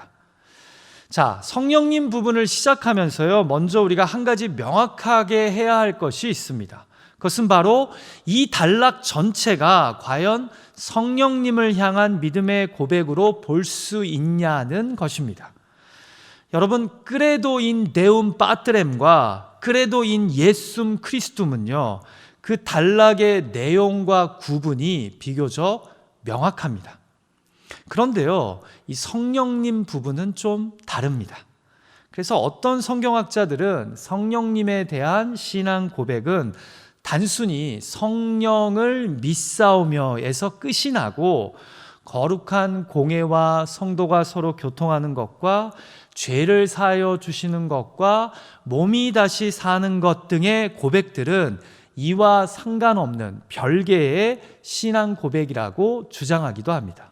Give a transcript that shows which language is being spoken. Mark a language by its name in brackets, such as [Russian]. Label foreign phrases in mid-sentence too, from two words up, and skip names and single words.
[Korean] 자, 성령님 부분을 시작하면서요, 먼저 우리가 한 가지 명확하게 해야 할 것이 있습니다. 그것은 바로 이 단락 전체가 과연 성령님을 향한 믿음의 고백으로 볼 수 있냐는 것입니다. 여러분, [Latin] credo in Deum Patrem [Korean] 과 [Latin] credo in Jesum Christum [Korean] 은요, 그 단락의 내용과 구분이 비교적 명확합니다. 그런데요, 이 성령님 부분은 좀 다릅니다. 그래서 어떤 성경학자들은 성령님에 대한 신앙 고백은 단순히 성령을 믿사오며에서 끝이 나고 거룩한 공예와 성도가 서로 교통하는 것과 죄를 사하여 주시는 것과 몸이 다시 사는 것 등의 고백들은 이와 상관없는 별개의 신앙 고백이라고 주장하기도 합니다.